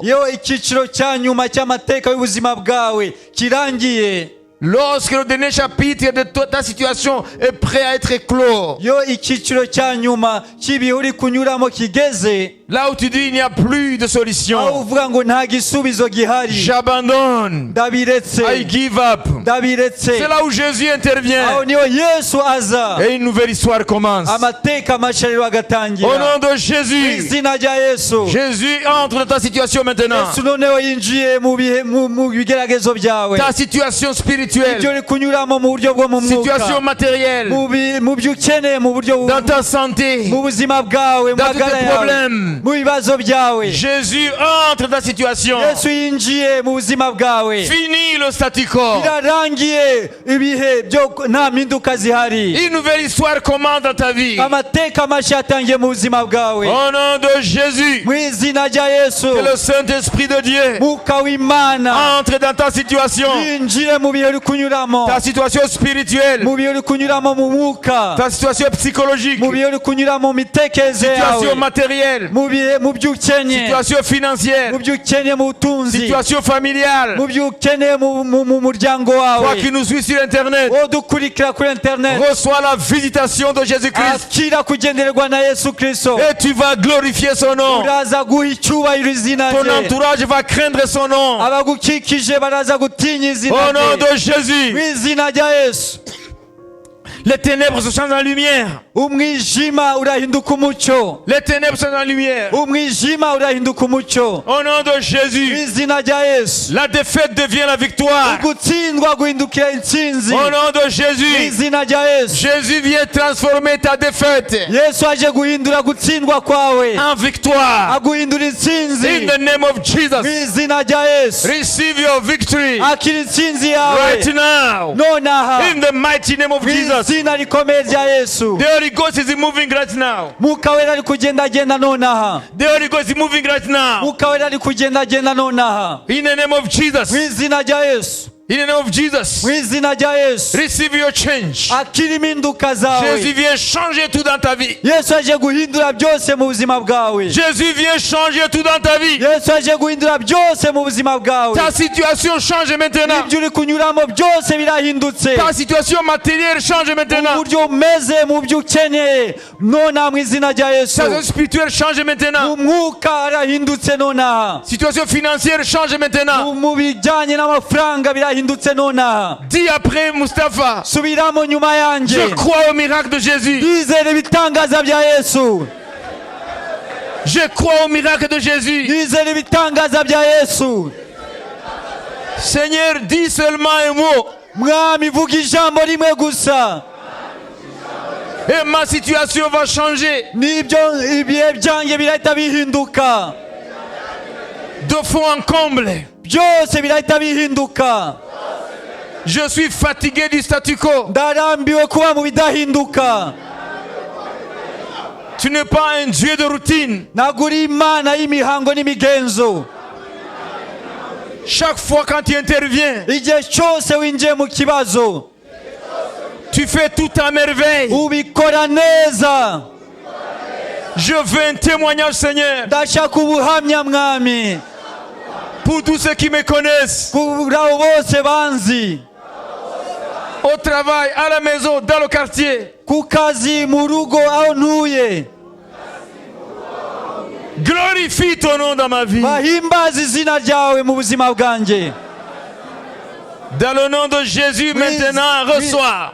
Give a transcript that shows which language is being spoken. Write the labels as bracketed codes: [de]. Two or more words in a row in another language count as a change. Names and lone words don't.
[rw] iyo icyiciro cya nyuma cy'amateka y'ubuzima bwawe kirangiye, [fr] lorsque le dernier chapitre de ta situation est prêt à être clos, [rw] iyo icyiciro cya nyuma cy'ibihe uri kunyuramo kigeze, [fr] là où tu dis il n'y a plus de [rw] aho [fr] solution, [rw] uvuga ngo nta gisubizo gihari, [fr] j'abandonne, [rw] ndabiretse, [en] I give up. [rw] ndabiretse, [fr] C'est là où Jésus [rw] aho [fr] intervient [rw] niho Yesu aza, [fr] et une nouvelle histoire commence. [rw] amateka mashya rero [fr] Au [rw] agatangira. [fr] nom de [rw] Mu [fr] Jésus, [rw] izina rya Yesu, [fr] Jésus entre dans ta situation maintenant. [rw] Yesu noneho yinjiye mu bigeragezo byawe, [fr] Ta situation [rw] ibyo [fr] spirituelle, [rw] uri kunyuramo mu buryo bwo mu [fr] situation [rw] mwuka, [fr] matérielle, [rw] mu byo ukeneye mu buryo [fr] dans ta santé, [rw] mu buzima bwawe, mu [fr] dans tous [rw] magara [fr] tes [rw] yawe, [fr] problèmes. problème. [rw] mu bibazo byawe. [fr] Jésus entre dans ta situation. [rw] Yesu yinjiye mu buzima bwawe. [fr] Fini le statu quo. [rw] Birarangiye ibihe byo nta mpinduka zihari. [fr] Une nouvelle histoire commence dans ta vie. [rw] Amateka mashya atangiye mu buzima bwawe. [fr] Au nom de Jésus, [rw] Mu izina rya Yesu. [fr] que le Saint-Esprit de Dieu [rw] Mwuka w'Imana [fr] entre dans ta situation. [rw] yinjire mu bihe uri kunyuramo. [fr] Ta situation spirituelle. [rw] Mu bihe uri kunyuramo mu mwuka. [fr] Ta situation psychologique. [rw] Mu bihe uri kunyuramo mu mitekerereze [fr] Situation [rw] yawe. [fr] matérielle. [rw] Mu byo ukeneye. [fr] Situation financière. [rw] Mu byo ukeneye mu butunzi. [fr] Situation familiale. [rw] Mu byo ukeneye mu muryango [fr] Toi [rw] wawe. [fr] qui nous suis sur Internet, [rw] Wowe dukurikira kuri internet. [fr] reçois la visitation de Jésus-Christ. [rw] Akira kugendererwa na Yesu Kristo. [fr] Et tu vas glorifier son nom. [rw] Uraza guha icyubahiro izina [fr] Ton [rw] rye. [fr] entourage va craindre son nom. [rw] Abagukikije baraza gutinya izina [fr] Au nom [rw] rye. [fr] de Jésus, [rw] Mu izina rya Yesu. [fr] les ténèbres se changent en lumière. [rw] Umwijima urahinduka umucyo. [fr] Les ténèbres se changent en lumière. [rw] Umwijima urahinduka umucyo. [fr] Au nom de [rw] Mu [fr] Jésus, [rw] izina rya Yesu. [fr] la défaite devient la victoire. [rw] Gutsindwa guhindukira intsinzi. [fr] Au nom de [rw] Mu [fr] Jésus, [rw] izina rya Yesu. [fr] Jésus vient transformer ta défaite [rw] Yesu aje guhindura gutsindwa kwawe. [fr] en victoire. [rw] Aguhindura intsinzi. [en] In the name of [rw] Mu [en] Jesus, [rw] izina rya Yesu. [en] receive your victory [rw] Akira intsinzi yawe. [en] right now. [rw] Nonaha. [en] In the mighty name of [rw] Mu [en] Jesus, [rw] izina rikomeye rya Yesu. [en] the Holy Ghost is moving right now. [rw] Mwuka wera ari kugendagenda nonaha. [en] The Holy Ghost is moving right now. [rw] Mwuka wera ari kugendagenda nonaha. [en] In the name of [rw] Mu [en] Jesus, [rw] izina rya Yesu. [en] in the name of Jesus, [rw] Mu izina rya Yesu. [en] receive your change. [rw] Akira impinduka [fr] Jésus [rw] zawe. [fr] vient changer tout dans ta vie. [rw] Yesu aje guhindura byose mu buzima bwawe. [fr] Jésus vient changer tout dans ta vie. [rw] Yesu aje guhindura byose mu buzima bwawe. [fr] Ta situation change maintenant. [rw] Ibyo uri kunyuramo byose birahindutse. [fr] Ta situation matérielle change [rw] Mu [fr] maintenant. [rw] buryo umeze, mu byo ukeneye nonaha mu izina rya Yesu. [fr] Ta situation spirituelle change [rw] Mu [fr] maintenant. [rw] mwuka arahindutse nonaha. [fr] Situation financière change maintenant. [rw] Mu bijyanye n'amafaranga birahindutse nonaha. [fr] Dis après Mustapha, [rw] Subiramo nyuma yanjye. [fr] je crois au miracle de Jésus. [rw] Ndizera ibitangaza bya Yesu. [fr] Je crois au miracle de Jésus. [rw] Ndizera ibitangaza bya Yesu. [fr] Seigneur, dis seulement un mot [rw] Mwami vuga ijambo rimwe gusa. [fr] et ma situation va changer [rw] Nibyo ibihe byanjye birahita bihinduka. [fr] de fond en comble. [rw] Byose birahita bihinduka. [fr] Je suis fatigué du statu quo. [rw] Ndarambiwe kuba mu bidahinduka. [fr] Tu n'es pas un Dieu de routine. [rw] Ntabwo uri Imana y'imihango n'imigenzo. [fr] Chaque fois quand tu interviens, [rw] Igihe cyose winjiye mu kibazo [fr] tu fais tout à merveille. [rw] ubikora neza. [fr] Je veux un témoignage, Seigneur, [rw] Ndashaka ubuhamya mwami [fr] pour tous ceux qui me connaissent, [rw] kuri abo bose banzi, [fr] au travail, à la maison, dans le quartier. [rw] ku kazi, mu rugo, aho ntuye. [fr] Glorifie ton nom dans ma vie. [rw] Bahimbaze izina ryawe mu buzima bwanjye. [fr] Dans le nom de Jésus, maintenant, reçois.